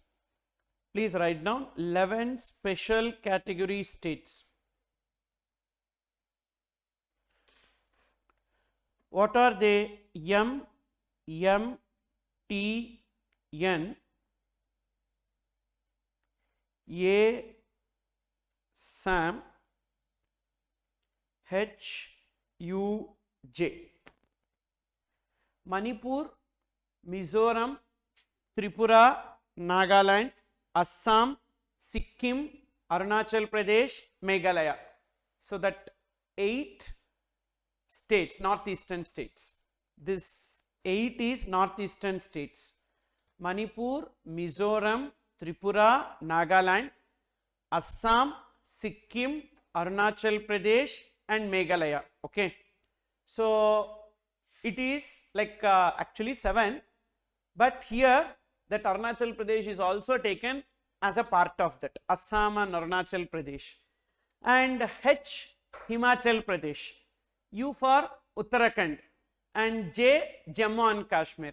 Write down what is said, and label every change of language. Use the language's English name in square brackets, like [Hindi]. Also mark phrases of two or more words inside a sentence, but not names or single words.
[English] Please write down 11 special category states. What are they? M, T, N, A, Sam, H, U, J. Manipur, Mizoram, Tripura, Nagaland, Assam, Sikkim, Arunachal Pradesh, Meghalaya. So, that 8 states, northeastern states. This 8 is northeastern states. Manipur, Mizoram, Tripura, Nagaland, Assam, Sikkim, Arunachal Pradesh and Meghalaya, okay. So, it is like actually 7, but here that Arunachal Pradesh is also taken as a part of that, Assam and Arunachal Pradesh, and H Himachal Pradesh, U for Uttarakhand, and J Jammu and Kashmir.